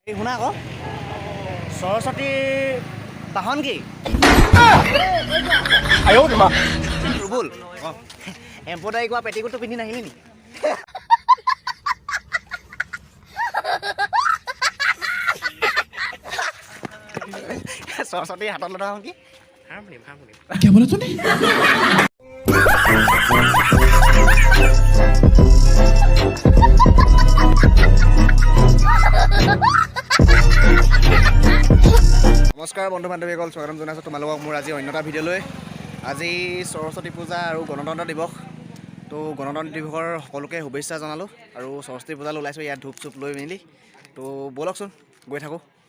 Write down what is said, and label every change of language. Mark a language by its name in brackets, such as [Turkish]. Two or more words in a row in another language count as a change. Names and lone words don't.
[Assamese] শুনা আকৌ সৰস্বতীৰ বাহন কি ৰুবুল এম্পদাৰী কোৱা পেটিকোটটো পিন্ধি নাহিলি নি সৰস্বতীৰ হাতত লটা কি [Hindi] क्या बोला तूने? [Assamese] নমস্কাৰ বন্ধু বান্ধৱীসকল স্বাগতম জনাইছোঁ তোমালোকক মোৰ আজি অন্য এটা ভিডিঅ'লৈ আজি সৰস্বতী পূজা আৰু গণতন্ত্ৰ দিৱস তো গণতন্ত্ৰ দিৱসৰ সকলোকে শুভেচ্ছা জনালোঁ আৰু সৰস্বতী পূজালৈ ওলাইছোঁ ইয়াত ধূপ চুপ লৈ মেলি তো ব'লকচোন গৈ থাকোঁ